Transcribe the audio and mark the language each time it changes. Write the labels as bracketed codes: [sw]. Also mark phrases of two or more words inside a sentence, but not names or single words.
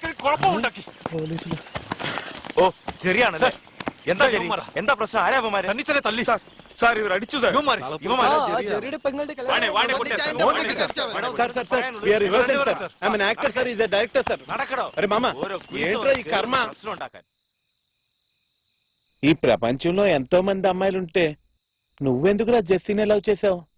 [ml] പോലീസില് ഓ ശരിയാണ് എന്താ എന്താ പ്രശ്നം? ആരാ അവന്മാര്? തല്ലി സാർ ഇവർ അടിച്ചു സാർ. [te] ఈ ప్రపంచంలో ఎంతో మంది అమ్మాయిలుంటే నువ్వెందుకురా జెస్సీని లవ్ చేసావు?